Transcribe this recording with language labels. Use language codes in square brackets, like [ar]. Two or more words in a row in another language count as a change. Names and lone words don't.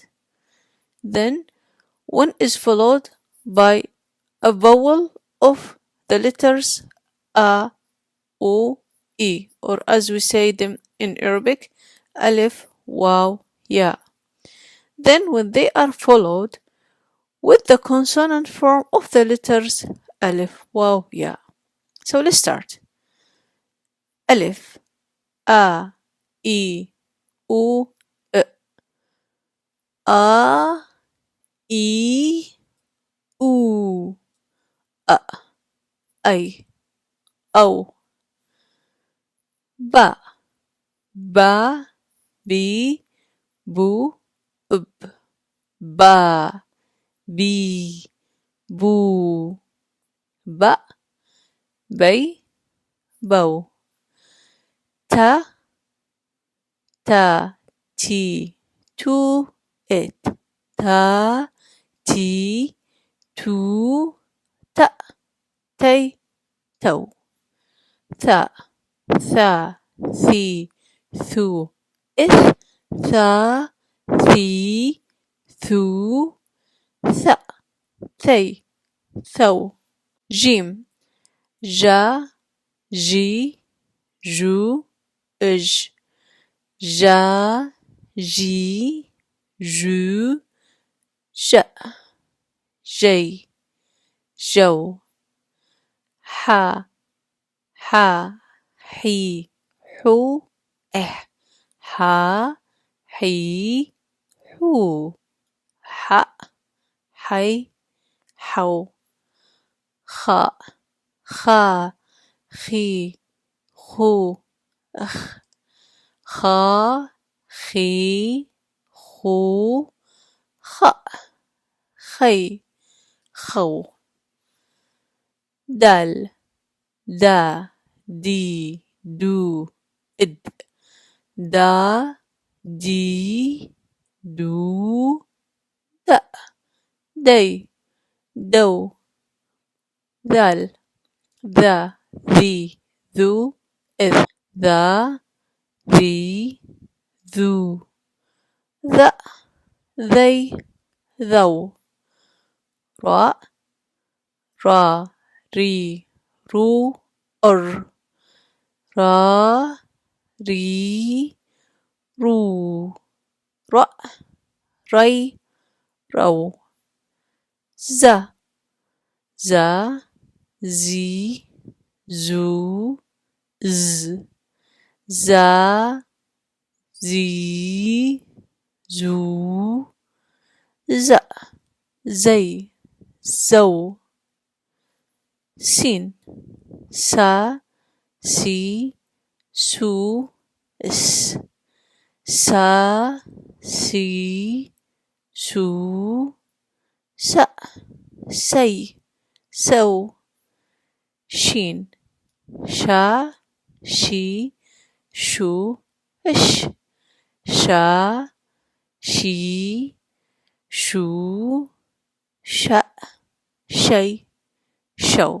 [en] Then, when is followed by a vowel of the letters a, u, e, or as we say them in Arabic, [ar] ألف، واو، ياء. [en] Then when they are followed with the consonant form of the letters [ar] ألف، واو، ياء. [en] So let's start. [ar] ألف، أ, إي أو أ آ إي أو أ أي أو با با بي بو أب با بي بو با بي بو تا تا تي تو إت تا تي تو تا تي تو ثا ثا ثي ثو إث ثا ثي ثو ثأ ثي ثو جيم جا جي جو إج جا جي جو ج جي جو حا حا حي حو إح حا حي حو حأ حي حو خاء خا خي خو أخ خا خي خو خأ خي خو دال دا دي دو إد دا دي دو دا دي دو ذال ذا ذي ذو إذ ذا ذي ذو ذا ذي ذو راء را ري رو أر را ري رو رأ ري رو ز ز زي زو ز زا زي زو ز زي زو سين سا سي سو اس سا سي سو سأ سي سو شين شا شي شو إش شا شي شو شا شي show.